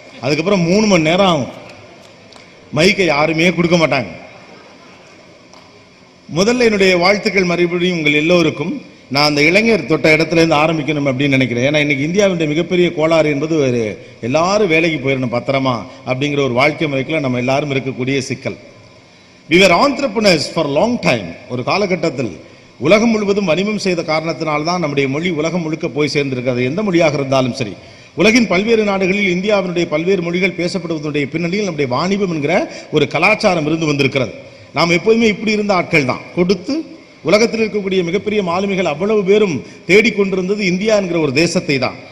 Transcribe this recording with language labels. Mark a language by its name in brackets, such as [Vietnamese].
[Tamil] அதுக்கப்புறம் 3 மணி நேரம் ஆகும், மைக்கை யாருமே கொடுக்க மாட்டாங்க. முதல்ல என்னுடைய வாழ்த்துக்கள் மறுபடியும் உங்கள் எல்லோருக்கும். நான் அந்த இளைஞர் தொட்ட இடத்துல இருந்து ஆரம்பிக்கணும் அப்படின்னு நினைக்கிறேன். ஏன்னா இன்னைக்கு இந்தியாவுடைய மிகப்பெரிய கோளாறு என்பது ஒரு எல்லாரும் வேலைக்கு போயிடணும் பத்திரமா அப்படிங்கிற ஒரு வாழ்க்கை முறைக்குள்ள நம்ம எல்லாரும் இருக்கக்கூடிய சிக்கல். [English] We were entrepreneurs for a long time. [Tamil] ஒரு காலகட்டத்தில் உலகம் முழுவதும் வணிகம் செய்த காரணத்தினால்தான் நம்முடைய மொழி உலகம் முழுக்க போய் சேர்ந்திருக்கிறது. எந்த மொழியாக இருந்தாலும் சரி, உலகின் பல்வேறு நாடுகளில் இந்தியாவினுடைய பல்வேறு மொழிகள் பேசப்படுவதனுடைய பின்னணியில் நம்முடைய வாணிபம் என்கிற ஒரு கலாச்சாரம் இருந்து வந்திருக்கிறது. நாம் எப்போதுமே இப்படி இருந்த ஆட்கள் தான். கொடுத்து உலகத்தில் இருக்கக்கூடிய மிகப்பெரிய மாலுமிகள் அவ்வளவு பேரும் தேடிக்கொண்டிருந்தது இந்தியா என்கிற ஒரு தேசத்தை தான்.